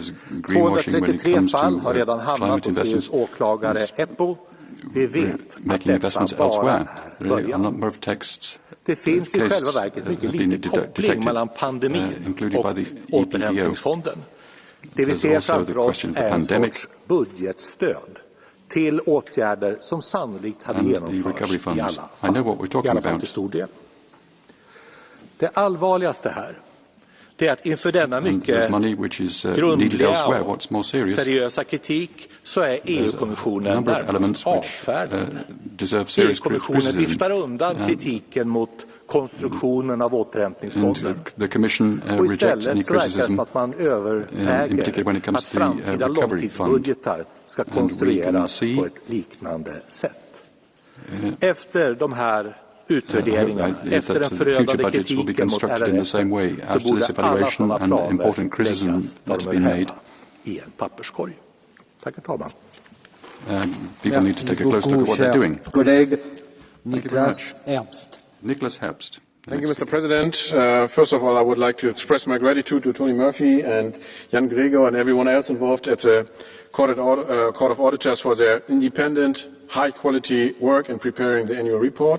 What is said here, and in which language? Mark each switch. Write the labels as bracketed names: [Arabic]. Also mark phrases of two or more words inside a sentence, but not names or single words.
[Swedish] 233 fall har redan hamnat hos EU:s åklagare EPPO. Vi vet att detta bara är början. Det finns i själva verket mycket lite koppling mellan pandemin och återhämtningsfonden. Det vi ser framför oss är en sorts budgetstöd till åtgärder som sannolikt hade genomförts i alla fall till stor del. Det allvarligaste här, det är att inför denna mycket grundliga och seriösa kritik så är EU-kommissionen närmast avfärdande. EU-kommissionen viftar undan kritiken mot konstruktionen av återhämtningsfonden. Och istället så verkar det som att man överväger att framtida långtidsbudgetar ska konstrueras på ett liknande sätt. Efter de här utvärderingarna, efter den förödande kritiken mot RRF, så borde alla sådana planer läggas där de hör hemma i en papperskorg. Tack, herr talman. [French] Merci beaucoup, cher collègue. Niklas Ernst. [English] Thank you, Mr. President. First of all, I would like to express my gratitude to Tony Murphy and Jan Gregor and everyone else involved at the Court of Auditors for their independent, high-quality work in preparing the annual report.